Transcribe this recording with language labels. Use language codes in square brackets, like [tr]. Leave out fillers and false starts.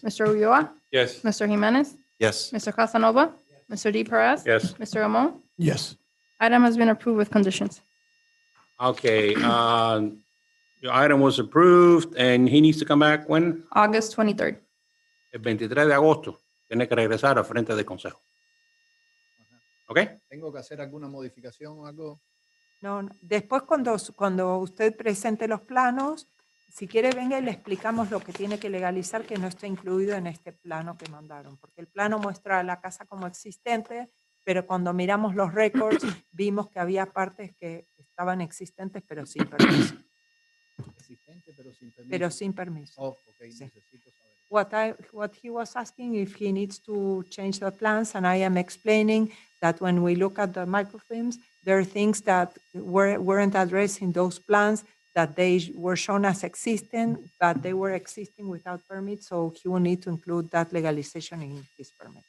[en] Mr. Ulloa? Yes. Mr. Jimenez? Yes. Mr. Casanova? Mr. D. Perez? Yes. Mr. Ramon? Yes. Item has been approved with conditions. Okay, your item was approved and he needs to come back when? August 23rd. [es] El 23 de agosto. Tiene que regresar al frente del consejo. Okay? ¿Tengo que hacer alguna modificación o algo? No. Después cuando usted presente los planos, si quiere venga y le explicamos lo que tiene que legalizar que no está incluido en este plano que mandaron, porque el plano muestra la casa como existente, pero cuando miramos los récords vimos que había partes que estaban existentes pero sin permiso. Existente, pero sin permiso. Pero sin permiso. Oh, ok, Sí. necesito saber. [en] What he was asking if he needs to change the plans, and I am explaining that when we look at the microfilms, there are things that weren't addressed in those plans that they were shown as existing, but they were existing without permit, so he will need to include that legalization in his permit.